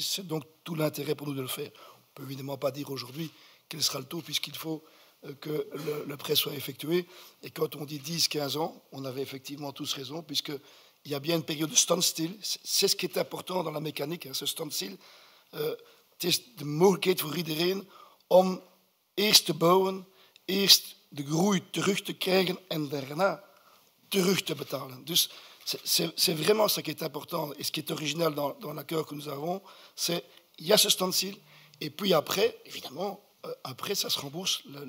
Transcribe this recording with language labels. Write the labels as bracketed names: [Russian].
[French] C'est donc tout l'intérêt pour nous de le faire. On ne peut évidemment pas dire aujourd'hui quel sera le taux, puisqu'il faut que le prêt soit effectué. Et quand on dit 10-15 ans, on avait effectivement tous raison, puisqu'il y a bien une période de standstill. C'est ce qui est important dans la mécanique, hein, ce standstill. [Dutch] Het is de mogelijkheid voor iedereen om eerst te bouwen, eerst de groei terug te krijgen en daarna terug te betalen. Dus [French] c'est vraiment ça qui est important et ce qui est original dans l'accord que nous avons, c'est il y a ce standstill et puis après, évidemment, après ça se rembourse.